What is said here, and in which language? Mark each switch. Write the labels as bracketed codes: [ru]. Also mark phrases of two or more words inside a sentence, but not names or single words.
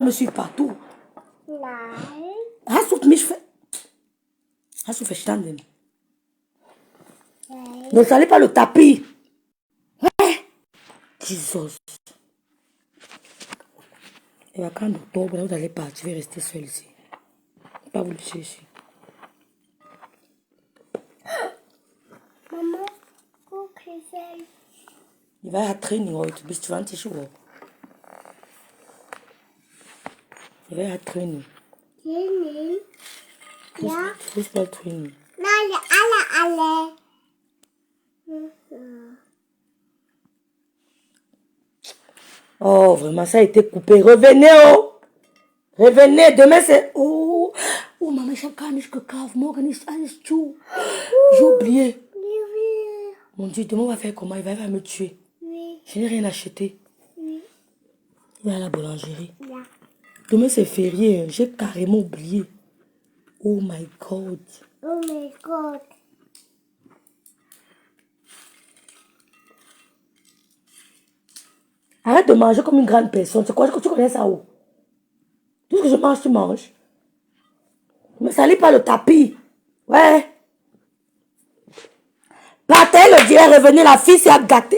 [fr] me suivre partout. [de] Nein. Hast du mich Hast du verstanden? Nein. [fr] Ne salez pas le tapis. Jesus. Et à quand octobre, vous allez partir, je vais rester seul ici. Je vais pas vous le chercher. [de] Mama, guck, wie viel. Ich war ja Training heute bis 20 Uhr. Ich war ja Training. Training? Ja. Fußballtraining. Nein, alle. [fr] Oh, vraiment, ça a été coupé. Revenez, oh! Revenez, demain c'est... Oh, oh maman, [de] ich habe gar nicht gekauft. Morgen ist alles zu. [fr] J'ai oublié. Oui. Mon Dieu, demain on va faire comment? Il va me tuer. Oui. Je n'ai rien acheté. Oui. Il va à la boulangerie. [de] Ja. [fr] Demain c'est férié. Hein. J'ai carrément oublié. [en] Oh my God. [de] Oh mein Gott. [fr] Arrête de manger comme une grande personne. C'est quoi que tu connais ça où? Tout ce que je mange, tu manges. Ne me salis pas le tapis. Ouais. Partez le dirait, revenez, la fille s'est gâtée.